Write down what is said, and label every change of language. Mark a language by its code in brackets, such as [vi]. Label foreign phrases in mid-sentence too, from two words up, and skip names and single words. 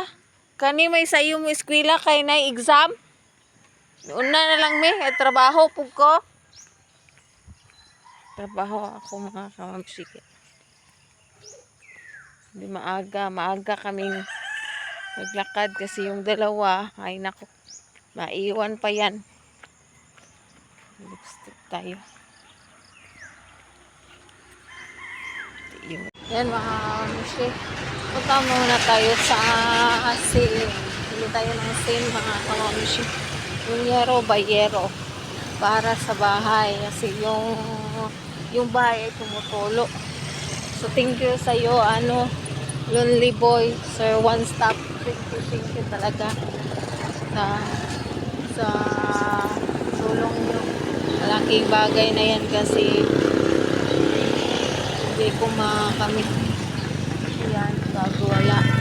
[ceb] Kani may sayo mo eskwela kay na exam. Una na lang me, trabaho pug ko. [tl] Trabaho ako mga kamamsi. Hindi maaga kaming naglakad kasi yung dalawa, ay nako, maiwan pa yan. Lipstick tayo. Yan mga kamamsi. Punta muna tayo sa sale. Pili tayo ng sale mga kamamsi. Yung yero by yero. Para sa bahay. Kasi yung bahay ay tumutulo. So [en] thank you [tl] sa iyo, Lonely Boy, Sir One Stop. [en] Thank you [tl] talaga sa tulong nyo. Malaking bagay na yan kasi hindi ko makamit yan bago wala.